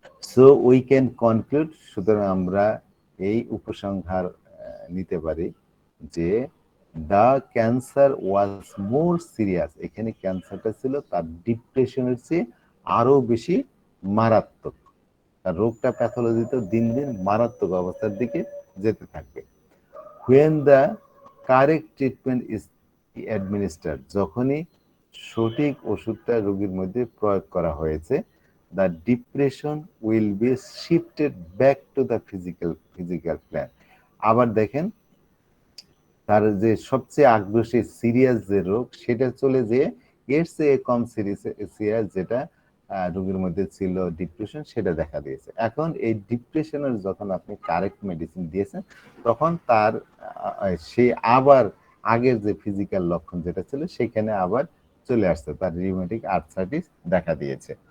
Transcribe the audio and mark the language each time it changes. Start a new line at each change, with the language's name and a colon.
English: so we can conclude,
Bangla: সুতরাং আমরা এই উপসংহার নিতে পারি যে
English: the cancer was more serious,
Bangla: এখানে ক্যান্সারটা ছিল তার ডিপ্রেশনের চেয়ে আরো বেশি মারাত্মক। তার রোগটা প্যাথোলজিতে দিন দিন মারাত্মক অবস্থার দিকে যেতে থাকবে।
English: when the correct treatment is administered,
Bangla: যখনই সঠিক ওষুধটা রোগীর মধ্যে প্রয়োগ করা হয়েছে,
English: the depression will be shifted back to the physical plane।
Bangla: আবার দেখেন তার যে সবচেয়ে আগ্রসী সিরিয়াস যে রোগ, সেটা চলে যেয়ে এর চেয়ে কম সিরিয়াস যেটা রোগীর মধ্যে ছিল ডিপ্রেশন, সেটা দেখা দিয়েছে। এখন এই ডিপ্রেশনের যখন আপনি কারেক্ট মেডিসিন দিয়েছেন, তখন তার সে আবার আগের যে ফিজিক্যাল লক্ষণ যেটা ছিল সেখানে আবার চলে আসছে, তার রিউমেটিক আর্থ্রাইটিস দেখা দিয়েছে।